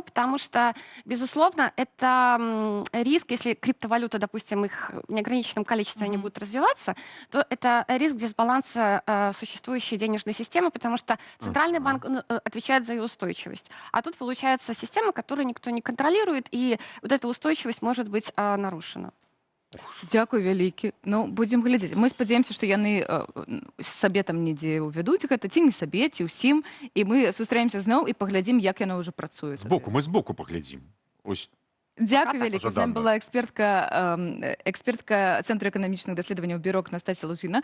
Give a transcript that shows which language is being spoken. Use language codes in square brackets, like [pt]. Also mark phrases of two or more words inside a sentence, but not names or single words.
[ru] Потому что, безусловно, это риск, если криптовалюта, допустим, их в неограниченном количестве они будут развиваться, то это риск дисбаланса существующей денежной системы, потому что Центральный банк отвечает за ее устойчивость. А тут получается система, которую никто не контролирует, и вот эта устойчивость может быть нарушена. [be] Дзякуй вялікі. Ну, будзем глядзець. Мы спадзяемся, што яны сабе там недзе ўвядуць гэта, ці не сабе, ці ўсім, і мы сустрэемся зноў і паглядзім, як яно ўжо працуе. Збоку, мы збоку паглядзім. Ось. Дзякуй вялікі. З Пожадана. намі была экспертка Цэнтру эканамічных даследаванняў бюро Настасія Лузгіна.